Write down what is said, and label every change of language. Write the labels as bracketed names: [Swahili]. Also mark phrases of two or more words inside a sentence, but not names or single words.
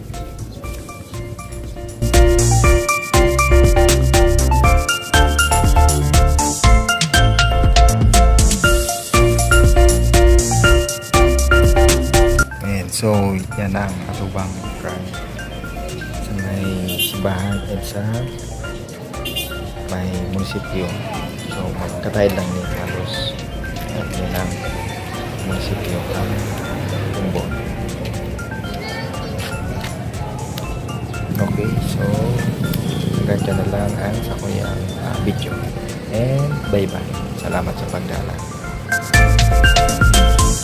[Bikol] And so yan ang atubang kang sa may simbahan at sa may munisipyo. So magkataid lang ni halos at yan ang munisipyo ang Bumbon. Okay, so [Filipino] hanggang dyan na lang [Bikol] ang sa kuyang video, [English] and bye bye. [Bikol] Salamat sa pagdala.